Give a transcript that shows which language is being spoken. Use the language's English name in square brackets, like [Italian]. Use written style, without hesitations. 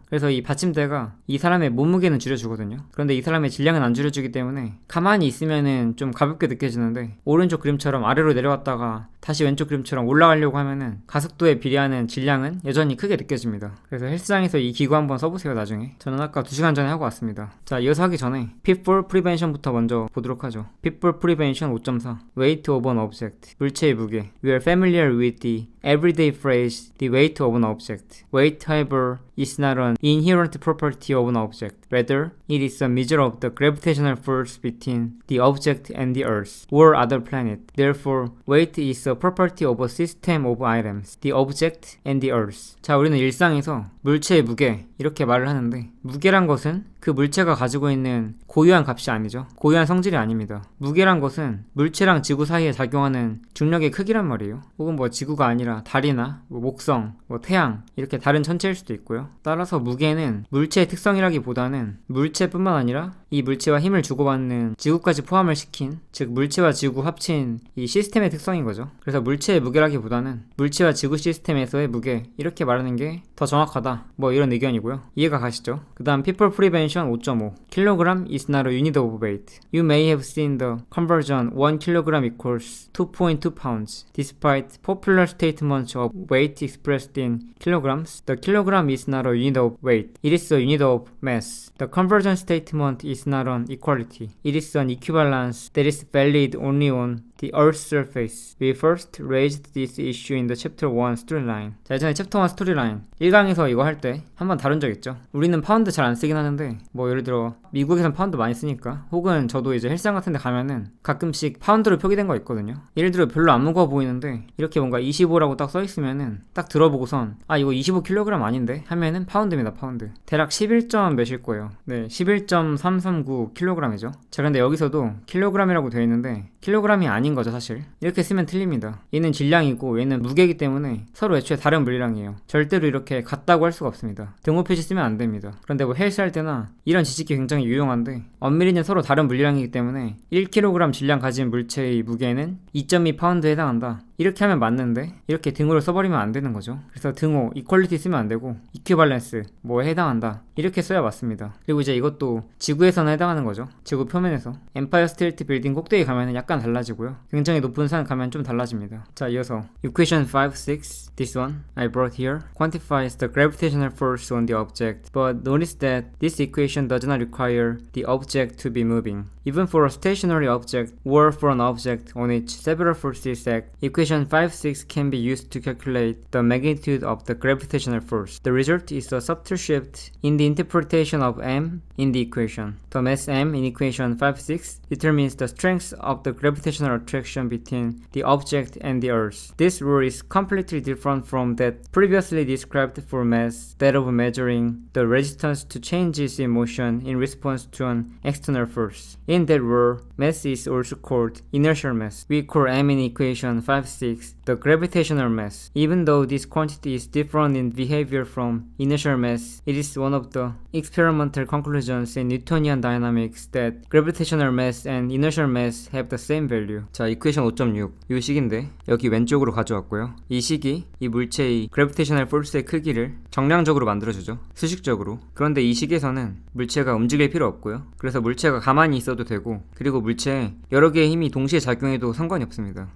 [Korean] 그래서 이 받침대가 이 사람의 몸무게는 줄여주거든요. 그런데 이 사람의 질량은 안 줄여주기 때문에 가만히 있으면은 때는 좀 가볍게 느껴지는데 오른쪽 그림처럼 아래로 내려왔다가 다시 왼쪽 그림처럼 올라가려고 하면은 가속도에 비례하는 질량은 여전히 크게 느껴집니다. 그래서 헬스장에서 이 기구 한번 써보세요 나중에. 저는 아까 2시간 전에 하고 왔습니다. 자, 이어서 하기 전에 Pitfall Prevention부터 먼저 보도록 하죠. [English] Pitfall Prevention 5.4 Weight of an Object. [Korean] 물체의 무게. [English] We are familiar with the everyday phrase the weight of an object. Weight, however, is not an inherent property of an object. Rather, it is a measure of the gravitational force between the object and the Earth or other planet. Therefore, weight is a property of a system of items, the object and the Earth. [Korean] 자, 우리는 일상에서 물체의 무게 이렇게 말을 하는데 무게란 것은 그 물체가 가지고 있는 고유한 값이 아니죠. 고유한 성질이 아닙니다. 무게란 것은 물체랑 지구 사이에 작용하는 중력의 크기란 말이에요. 혹은 뭐 지구가 아니라 달이나 뭐 목성, 뭐 태양 이렇게 다른 천체일 수도 있고요. 따라서 무게는 물체의 특성이라기보다는 물체뿐만 아니라 이 물체와 힘을 주고받는 지구까지 포함을 시킨, 즉 물체와 지구 합친 이 시스템의 특성인 거죠. 그래서 물체의 무게라기보다는 물체와 지구 시스템에서의 무게 이렇게 말하는 게 더 정확하다, 뭐 이런 의견이고요. 이해가 가시죠? 그 다음 [English] People Prevention 5.5 Kilogram is not a unit of weight. You may have seen the conversion 1 kilogram equals 2.2 pounds. Despite popular statements of weight expressed in kilograms, the kilogram is not a unit of weight. It is a unit of mass. The conversion statement is not an equality. It is an equivalence that is valid only on the Earth's surface. We first raised this issue in the Chapter 1 storyline. [Korean] 자, 예전에 챕터 1 스토리라인 1강에서 이거 할 때 한번 다룬 적 있죠. 우리는 파운드 잘 안 쓰긴 하는데 뭐 예를 들어 미국에선 파운드 많이 쓰니까, 혹은 저도 이제 헬스장 같은 데 가면은 가끔씩 파운드로 표기된 거 있거든요. 예를 들어 별로 안 무거워 보이는데 이렇게 뭔가 25라고 딱 써있으면은 딱 들어보고선 아 이거 25kg 아닌데? 하면은 파운드입니다. 파운드. 대략 11점 몇일 거예요. 네, 11.339kg이죠. 자, 근데 여기서도 킬로그램이라고 되어 있는데 킬로그램이 아닌 거죠 사실. 이렇게 쓰면 틀립니다. 얘는 질량이고 얘는 무게이기 때문에 서로 애초에 다른 물량이에요. 절대로 이렇게 같다고 할 수가 없습니다. 등호 표시 쓰면 안 됩니다. 그런데 뭐 헬스 할 때나 이런 지식이 굉장히 유용한데 엄밀히는 서로 다른 물량이기 때문에 1kg 질량 가진 물체의 무게는 2.2파운드에 해당한다. 이렇게 하면 맞는데 이렇게 등호를 써버리면 안 되는 거죠. 그래서 등호, 이퀄리티 쓰면 안 되고 이퀴발렌스, 뭐에 해당한다 이렇게 써야 맞습니다. 그리고 이제 이것도 지구에서는 해당하는 거죠. 지구 표면에서. 엠파이어 스테이트 빌딩 꼭대기 가면은 약간 달라지고요. 굉장히 높은 산 가면 좀 달라집니다. 자, 이어서 [English] Equation 5, 6 This one I brought here quantifies the gravitational force on the object, but notice that this equation does not require the object to be moving. Even for a stationary object or for an object on which several forces act, Equation 5, 6 can be used to calculate the magnitude of the gravitational force. The result is a subtle shift in the interpretation of m in the equation. The mass m in equation 5, 6 determines the strength of the gravitational attraction between the object and the earth. This rule is completely different from that previously described for mass, that of measuring the resistance to changes in motion in response to an external force. In that rule, mass is also called inertial mass. We call m in equation 5, 6 the gravitational mass. Even though this quantity is different in behavior from inertial mass, it is one of the experimental conclusions in Newtonian dynamics that gravitational mass and inertial mass have the same value. [Korean] 자, 이퀘이션 5.6 이 식인데 여기 왼쪽으로 가져왔고요. 이 식이 이 물체의 gravitational force의 크기를 정량적으로 만들어주죠. 수식적으로. 그런데 이 식에서는 물체가 움직일 필요 없고요. 그래서 물체가 가만히 있어도 되고, 그리고 물체에 여러 개의 힘이 동시에 작용해도 상관이 없습니다.